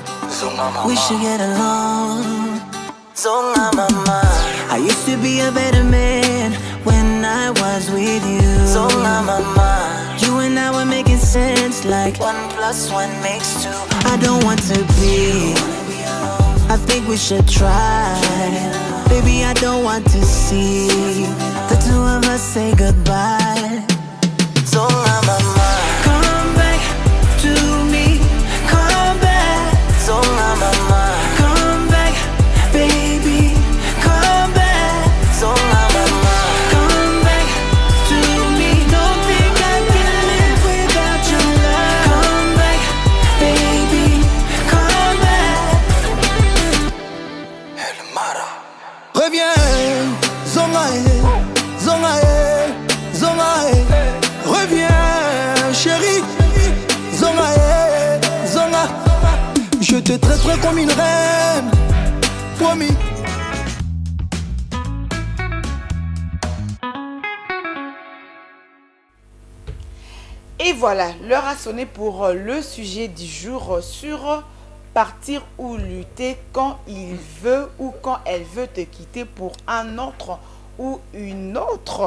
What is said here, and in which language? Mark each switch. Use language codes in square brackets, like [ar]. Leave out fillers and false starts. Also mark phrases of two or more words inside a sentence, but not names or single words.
[en] We should get along. [ln] Zonga mama, [en] I used to be a better man when I was with you. [ln] Zonga mama, [en] you and I were making sense like 1 + 1 = 2. I don't want to be. I think we should try. Baby, I don't want to see the two of us say goodbye. [ln] Zonga mama, [en] come back to me. Come back, [ln] Zonga mama. [en] Come back, baby. Come back, [ln] Zonga mama. [en] Come back to me. Don't think I can live without your love. Come back, baby. Come back. [fr] El Mara. Reviens, [ln] Zongae, Zongae, Zongae. [fr] Reviens, chérie, [ln] Zongae, Zonga. [fr] Je te traiterai comme une reine, promis. Et voilà, l'heure a sonné pour le sujet du jour sur partir ou lutter quand il veut ou quand elle veut te quitter pour un autre ou une autre.